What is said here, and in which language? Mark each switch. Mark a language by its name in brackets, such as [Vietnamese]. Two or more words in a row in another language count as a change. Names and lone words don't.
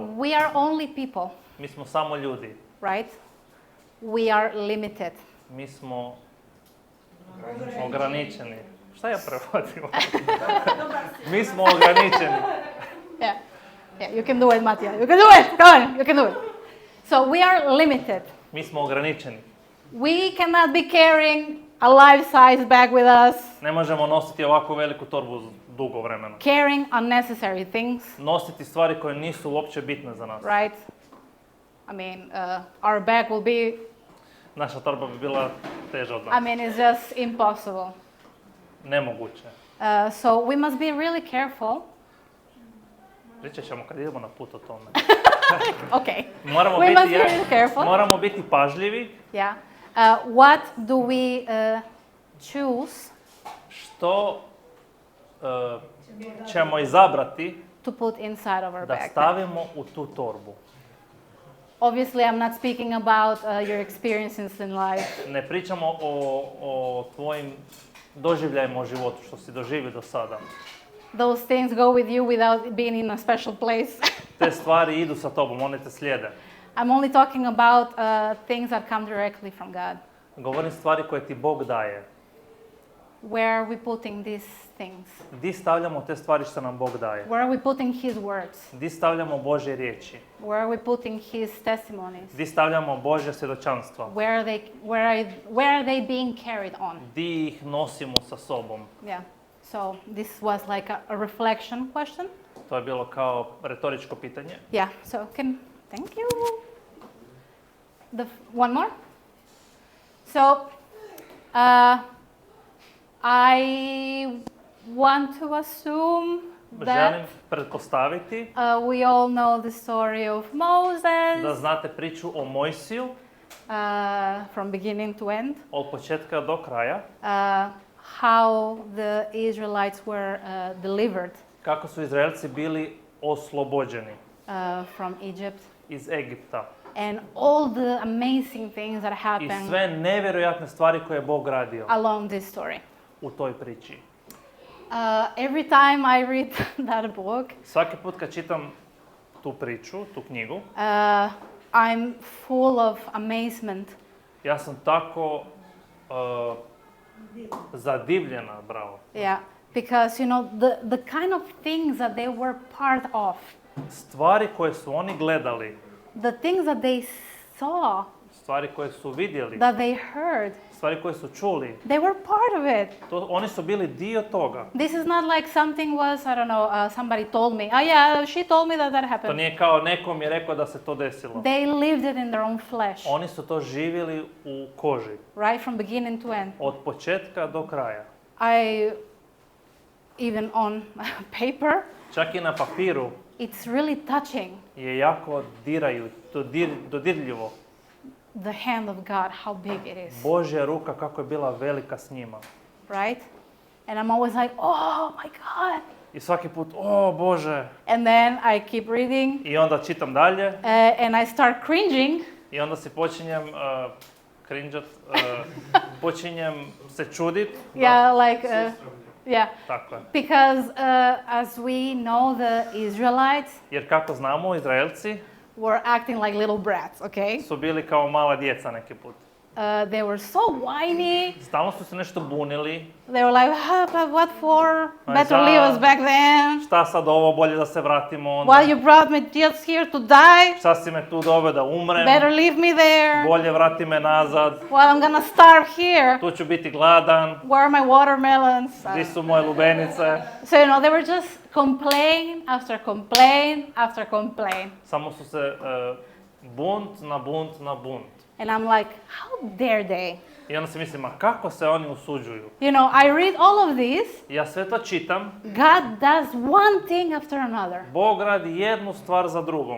[English] We are only people, [Croatian] Mi smo samo ljudi. [English] right? We are limited. [Croatian] Mi smo ograničeni. Šta ja prevodim? Mi smo ograničeni. [English] Yeah, you can do it, Matija. You can do it. Come on, you can do it. So we are limited. [Croatian] Mi smo ograničeni. [English] We cannot be carrying a life-size bag with us, [Croatian] Ne možemo nositi ovako veliku torbu dugo vremena. [English] carrying unnecessary things, [Croatian] Nositi stvari koje nisu uopće bitne za nas. [English] right? I mean, our bag will be, [Croatian] Naša torba bi bila teža od [English] I [Croatian] nas. [English] mean, it's just impossible. [Croatian] Nemoguće. [English] So we must be really careful. [Croatian] Pričat ćemo kad idemo na put o tome. Okay. Moramo [English] We must [Croatian] biti, [English] be really careful. [Croatian] moramo biti pažljivi. [English] Yeah. What do we choose [Croatian] Što ćemo izabrati [English] to put inside of our [Croatian] da [English] bag? [Croatian] stavimo u tu torbu. [English] Obviously, I'm not speaking about your experiences in life. [Croatian] Ne pričamo o tvojim doživljajima u životu, što si doživio do sada. [English] Those things go with you without being in a special place. [Croatian] Te stvari idu sa tobom, one te slijede. [English] I'm only talking about things that come directly from God. [Croatian] Govorim stvari koje ti Bog daje. [English] Where are we putting these things? [Croatian] Di stavljamo te stvari što nam Bog daje? [English] Where are we putting His words? [Croatian] Di stavljamo Božje riječi? [English] Where are we putting His testimonies? [Croatian] Di stavljamo Božje svjedočanstva? [English] Where are they being carried on? [Croatian] Di ih nosimo sa sobom? [English] Yeah. So this was like a reflection question. [Croatian] To je bilo kao retoričko pitanje. [English] Yeah. So thank you. One more. So I want to assume [Croatian] Želim [English] that [Croatian] pretpostaviti [English] we all know the story of Moses [Croatian] da znate priču o Mojsiju [English] from beginning to end. [Croatian] od početka do kraja. [English] How the Israelites were delivered [Croatian] Kako su Izraelci bili oslobođeni [English] from Egypt, [Croatian] iz Egipta. [English] and all the amazing things that [Croatian] I [English] happened [Croatian] sve nevjerojatne stvari koje je Bog radio [English] along this story. [Croatian] u toj priči. [English] Every time I read that book, [Croatian] Svaki put kad čitam tu priču, tu knjigu, [English] I'm full of amazement. [Croatian] ja sam tako zadivljena, bravo. [English] Yeah, because the kind of things that they were part of, [Croatian] Stvari koje su oni gledali, [English] the things that they saw, [Croatian] stvari koje su vidjeli, [English] that they heard, [Croatian] stvari koje su čuli, [English] they were part of it. [Croatian] oni su bili dio toga. [English] This is not like something was, I don't know, somebody told me. Oh yeah, she told me that [Croatian] To [English] happened. [Croatian] nije kao nekom je rekao da se to desilo. [English] They lived it in their own flesh, [Croatian] Oni su to živjeli u koži, [English] right from beginning to end. [Croatian] od početka do kraja. [English] Even on paper, [Croatian] Čak i na papiru [English] it's really touching. [Croatian] je jako dodirljivo. [English] The hand of God, how big it is, [Croatian] Božja ruka kako je bila velika s njima. [English] right? And I'm always like, oh my God. [Croatian] I svaki put, o Bože. [English] And then I keep reading, [Croatian] I onda čitam dalje. [English] and I start cringing. [Croatian] I onda si počinjem cringeat, počinjem se čudit. [English] Yeah, like, yeah. [Croatian] Tako je. [English] Because as we know, the Israelites [Croatian] Jer kako znamo, Izraelci [English] were acting like little brats, okay? [Croatian] su bili kao mala djeca neki put. [English] They were so whiny. [Croatian] Stalno su se nešto bunili. [English] They were like, but what for? Better [Croatian] da. [English] leave us back then. [Croatian] Šta sad ovo, bolje da se vratimo onda. [English] Why you brought me just here to die? [Croatian] Šta si me tu doveo da umrem? [English] Better leave me there. [Croatian] Bolje vrati me nazad. [English] Well, I'm gonna starve here. [Croatian] Tu ću biti gladan. [English] Where are my watermelons? [Croatian] Gdje su moje lubenice? [English] So, they were just complain after complain after complain. [Croatian] Samo su se bunt na bunt na bunt. [English] And I'm like, how dare they? [Croatian] I onda se mislim, a kako se oni usuđuju? [English] I read all of this. [Croatian] Ja sve to čitam. [English] God does one thing after another. [Croatian] Bog radi jednu stvar za drugom.